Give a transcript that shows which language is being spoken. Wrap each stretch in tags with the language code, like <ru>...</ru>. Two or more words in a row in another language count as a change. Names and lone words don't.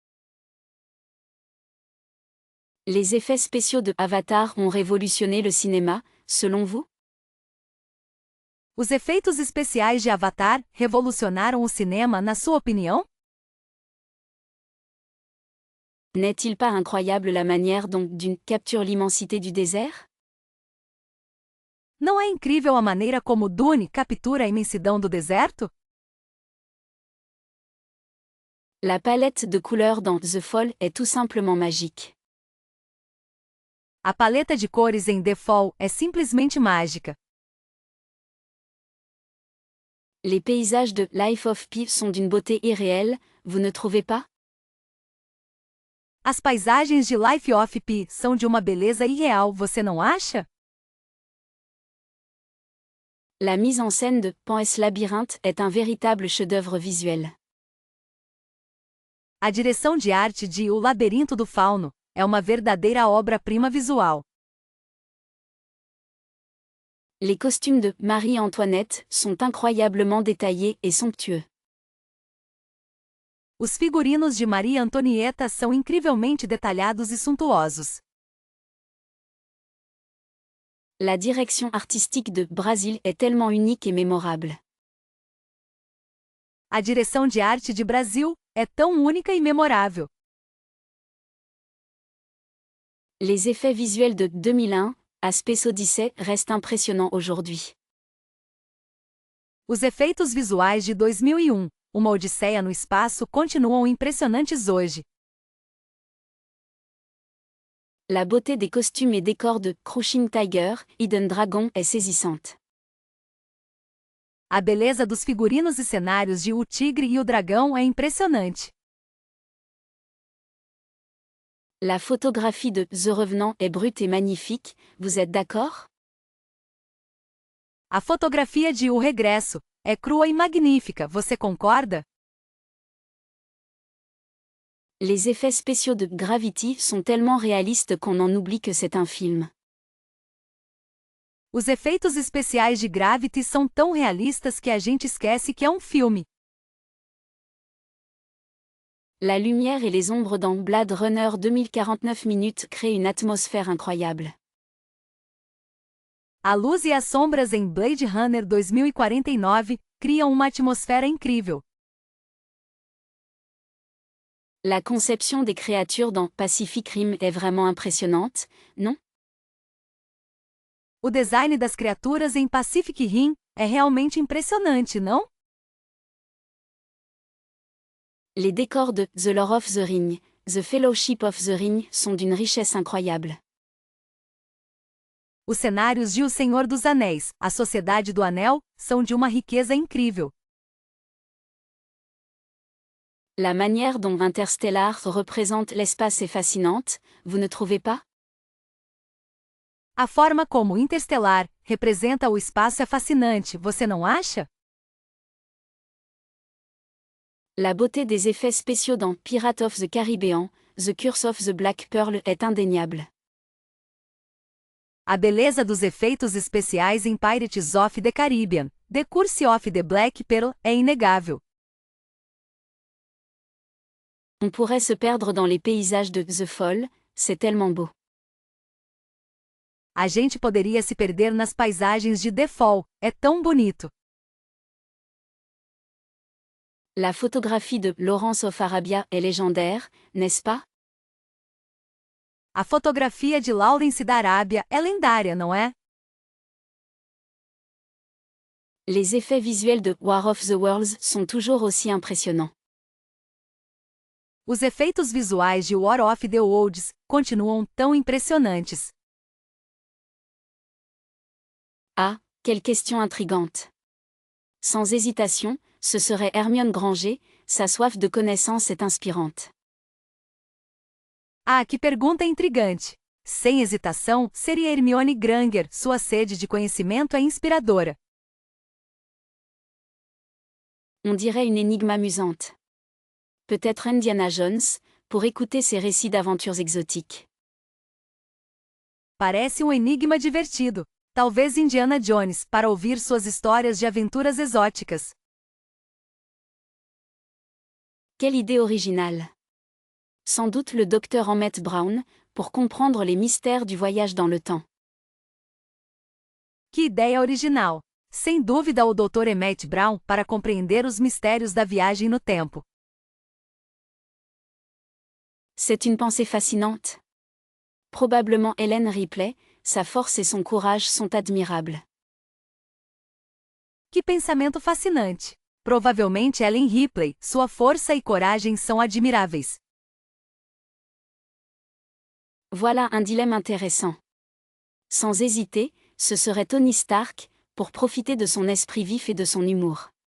<fr>Les effets spéciaux de Avatar ont révolutionné le cinéma, selon vous?</fr> <pt>Os efeitos especiais de Avatar revolucionaram o cinema, na sua opinião?</pt> <fr>N'est-il pas incroyable la manière dont Dune capture l'immensité du désert?</fr> <pt>Não é incrível a maneira como Dune captura a imensidão do deserto?</pt> <fr>La palette de couleurs dans The Fall est tout simplement magique.</fr> <pt>A paleta de cores em The Fall é simplesmente mágica.</pt> <fr>Les paysages de Life of Pi sont d'une beauté irréelle, vous ne trouvez pas?</fr> <pt>As paisagens de Life of Pi são de uma beleza irreal, você não acha?</pt> <fr>La mise en scène de Pan's Labyrinthe est un véritable chef-d'œuvre visuel.</fr> <pt>A direção de arte de O Labirinto do Fauno é uma verdadeira obra-prima visual.</pt> <fr>Les costumes de Marie-Antoinette sont incroyablement détaillés et somptueux.</fr> <pt>Os figurinos de Maria Antonieta são incrivelmente detalhados e suntuosos.</pt> <fr>La direction artistique de Brasil est tellement unique et mémorable.</fr> <pt>A direção de arte de Brasil é tão única e memorável.</pt> <fr>Les effets visuels de 2001, à Space Odyssey, restent impressionnants aujourd'hui.</fr> <pt>Os efeitos visuais de 2001, Uma Odisseia no Espaço, continuam impressionantes hoje.</pt> <fr>La beauté des costumes et décors de Crouching Tiger, Hidden Dragon est saisissante.</fr> <pt>A beleza dos figurinos e cenários de O Tigre e o Dragão é impressionante.</pt> <fr>La photographie de The Revenant est brute et magnifique, vous êtes d'accord?</fr> <pt>A fotografia de O Regresso é crua e magnífica, você concorda?</pt> <fr>Les effets spéciaux de Gravity sont tellement réalistes qu'on en oublie que c'est un film.</fr> <pt>Os efeitos especiais de Gravity são tão realistas que a gente esquece que é um filme.</pt> <fr>La lumière et les ombres dans Blade Runner 2049 minutes créent une atmosphère incroyable.</fr> <pt>A luz e as sombras em Blade Runner 2049 criam uma atmosfera incrível.</pt> <fr>La conception des créatures dans Pacific Rim est vraiment impressionnante, non?</fr> <pt>O design das criaturas em Pacific Rim é realmente impressionante, não?</pt> <fr>Les décors de The Lord of the Ring, The Fellowship of the Ring sont d'une richesse incroyable.</fr> <pt>Os cenários de O Senhor dos Anéis, A Sociedade do Anel, são de uma riqueza incrível.</pt> <fr>La manière dont Interstellar représente l'espace est fascinante, vous ne trouvez pas?</fr> <pt>A forma como Interstellar representa o espaço é fascinante, você não acha?</pt> <fr>La beauté des effets spéciaux dans Pirates of the Caribbean, The Curse of the Black Pearl est indéniable.</fr> <pt>A beleza dos efeitos especiais em Pirates of the Caribbean, The Curse of the Black Pearl, é inegável.</pt> <fr>On pourrait se perdre dans les paysages de The Fall, c'est tellement beau.</fr> <pt>A gente poderia se perder nas paisagens de The Fall, é tão bonito.</pt> <fr>La photographie de Lawrence of Arabia est légendaire, n'est-ce pas?</fr> <pt>A fotografia de Lawrence da Arábia é lendária, não é?</pt> <fr>Les effets visuels de War of the Worlds sont toujours aussi impressionnants.</fr> <pt>Os efeitos visuais de War of the Worlds continuam tão impressionantes.</pt> <fr>Ah, quelle question intrigante! Sans hésitation, ce serait Hermione Granger, sa soif de connaissance est inspirante.</fr> <pt>Ah, que pergunta intrigante! Sem hesitação, seria Hermione Granger, sua sede de conhecimento é inspiradora.</pt> <fr>On dirait une énigme amusante. Peut-être Indiana Jones, pour écouter ses récits d'aventures exotiques.</fr> <pt>Parece enigma divertido. Talvez Indiana Jones, para ouvir suas histórias de aventuras exóticas.</pt> <fr>Quelle idée originale! Sans doute le docteur Emmett Brown, pour comprendre les mystères du voyage dans le temps.</fr> <pt>Que ideia original! Sem dúvida o Dr. Emmett Brown para compreender os mistérios da viagem no tempo.</pt> <fr>C'est une pensée fascinante. Probablement Ellen Ripley, sa force et son courage sont admirables.</fr> <pt>Que pensamento fascinante! Provavelmente Ellen Ripley, sua força e coragem são admiráveis.</pt> <fr>Voilà un dilemme intéressant. Sans hésiter, ce serait Tony Stark, pour profiter de son esprit vif et de son humour.</fr>